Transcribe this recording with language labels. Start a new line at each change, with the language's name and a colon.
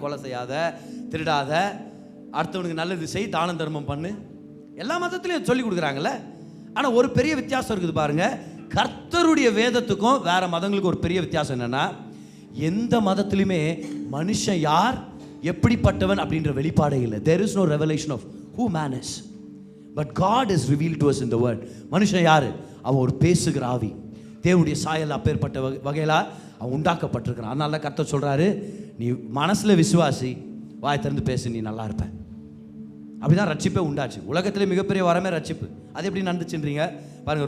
Tamil: கொலை செய்யாத, திருடாத, அடுத்தவனுக்கு நல்லது செய், தானம் தர்மம் பண்ணு, எல்லா மதத்துலையும் சொல்லிக் கொடுக்குறாங்கல்ல. ஆனால் ஒரு பெரிய வித்தியாசம் இருக்குது பாருங்க. கர்த்தருடைய வேதத்துக்கும் வேற மதங்களுக்கும் ஒரு பெரிய வித்தியாசம் என்னன்னா, எந்த மதத்திலுமே மனுஷன் யார், எப்படிப்பட்டவன் அப்படின்ற வெளிப்பாடே இல்லை.
English: There is no revelation of who man is, but God is revealed to us in the word.
Tamil: மனுஷன் யாரு? அவன் ஒரு பேசுகிற ஆவி, தேவனுடைய சாயல் அப்பேற்பட்ட வகையில அவன் உண்டாக்கப்பட்டிருக்கிறான். அதனால கர்த்தர் சொல்றாரு, நீ மனசுல விசுவாசி, வாய் திறந்து பேசு, நீ நல்லா இருப்ப. அப்படிதான் ரட்சிப்பே உண்டாச்சு. உலகத்திலே மிகப்பெரிய வரமே ரட்சிப்பு. அது எப்படி நடந்துச்சுன்றீங்க பாருங்க.